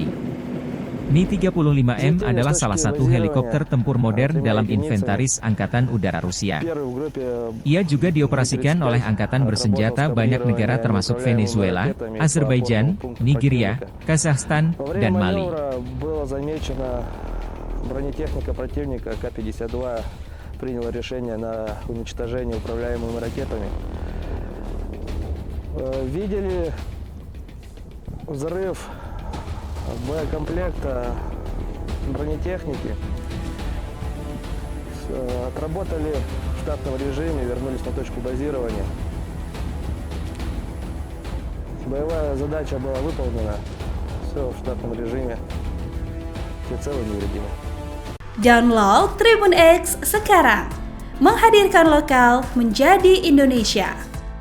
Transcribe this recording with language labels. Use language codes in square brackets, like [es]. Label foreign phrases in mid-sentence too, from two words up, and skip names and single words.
[id] Mi-35M adalah salah satu helikopter tempur modern dalam inventaris Angkatan Udara Rusia. Ia juga dioperasikan oleh angkatan bersenjata banyak negara termasuk Venezuela, Azerbaijan, Nigeria, Kazakhstan, dan Mali. [ru] Приняла решение на уничтожение управляемыми ракетами. Видели взрыв боекомплекта бронетехники. Отработали в штатном режиме, вернулись на точку базирования. Боевая задача была выполнена. Все в штатном режиме. Все целы невредимы. [id] Download Tribun X sekarang, menghadirkan lokal menjadi Indonesia.